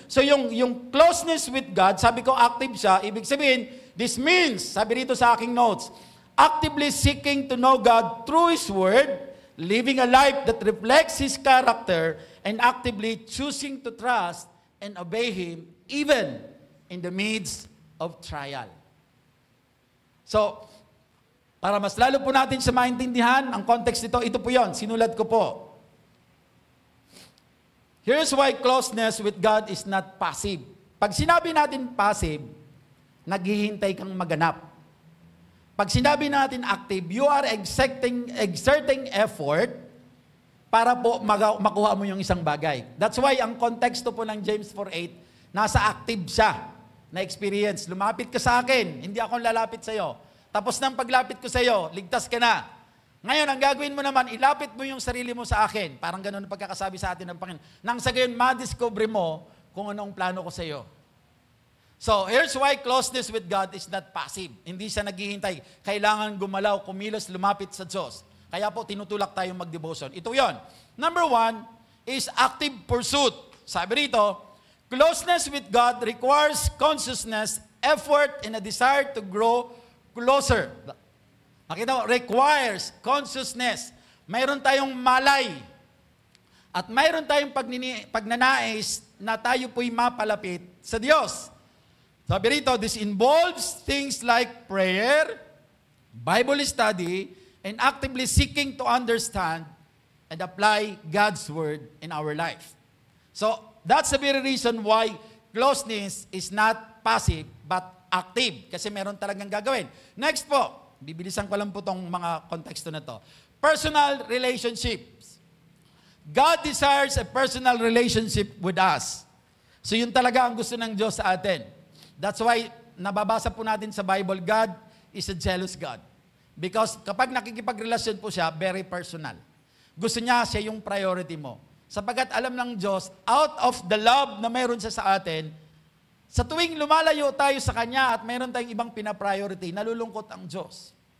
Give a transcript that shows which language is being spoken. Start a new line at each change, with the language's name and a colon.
English: So yung closeness with God,
Filipino: sabi ko active siya, ibig sabihin,
English: this means,
Filipino: sabi rito sa aking notes,
English: actively seeking to know God through His Word, living a life that reflects His character, and actively choosing to trust and obey Him even in the midst of trial.
Filipino: So, para mas lalo po natin siya maintindihan, ang context nito, ito po yon, sinulat ko po.
English: Here's why closeness with God is not passive.
Filipino: Pag sinabi natin passive, naghihintay kang maganap. Pag sinabi natin active,
English: you are exerting effort
Filipino: para po makuha mo yung isang bagay. That's why ang konteksto po ng James 4:8, nasa active siya na experience. Lumapit ka sa akin, hindi ako lalapit sa iyo. Tapos nang paglapit ko sa iyo, ligtas ka na. Ngayon, ang gagawin mo naman, ilapit mo yung sarili mo sa akin. Parang ganun ang pagkakasabi sa atin ng Panginoon. Nang sa gayon, madiscover mo kung anong plano ko sa iyo.
English: So, here's why closeness with God is not passive.
Filipino: Hindi siya naghihintay. Kailangan gumalaw, kumilos, lumapit sa Diyos. Kaya po, tinutulak tayong mag-devotion. Ito yon.
English: Number 1 is active pursuit.
Filipino: Sabi rito,
English: closeness with God requires consciousness, effort, and a desire to grow closer.
Filipino: Nakita mo,
English: requires consciousness.
Filipino: Mayroon tayong malay. At mayroon tayong pagnanais na tayo po'y mapalapit sa Diyos. Sabi rito,
English: this involves things like prayer, Bible study, and actively seeking to understand and apply God's Word in our life. So, that's the very reason why closeness is not passive, but active.
Filipino: Kasi meron talagang gagawin. Next po, bibilisan ko lang po itong mga konteksto na to.
English: Personal relationships. God desires a personal relationship with us.
Filipino: So yun talaga ang gusto ng Diyos sa atin. That's why, nababasa po natin sa Bible,
English: God is a jealous God.
Filipino: Because kapag nakikipagrelasyon po siya, very personal. Gusto niya, siya yung priority mo. Sapagkat alam ng Diyos,
English: out of the love
Filipino: na mayroon siya sa atin, sa tuwing lumalayo tayo sa Kanya at mayroon tayong ibang pinapriority, nalulungkot ang Diyos.